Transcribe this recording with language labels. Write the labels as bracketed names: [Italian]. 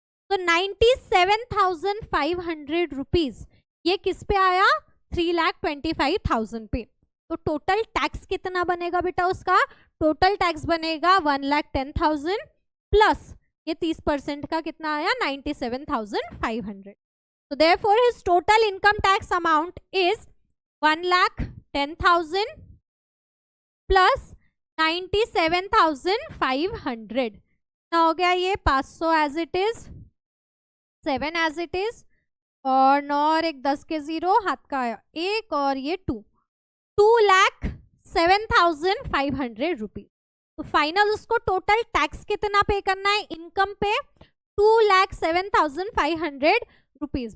[Hindi] तो 97,500 रुपीज ये किस पे आया, 3,25,000 पे। तो टोटल टैक्स कितना बनेगा बेटा, उसका टोटल टैक्स बनेगा 1,10,000 प्लस ये 30% का कितना आया 97,500. [English] So therefore his total income tax amount is 1,10,000 plus 97,500. [Hindi] ना हो गया ये 500 as it is, 7 as it is, और 9 और एक 10 के 0 हाथ का आया 1 और ये 2,07,500 रुपीज. तो फाइनल उसको टोटल टैक्स कितना पे करना है इनकम पे 2,07,500 रुपीज.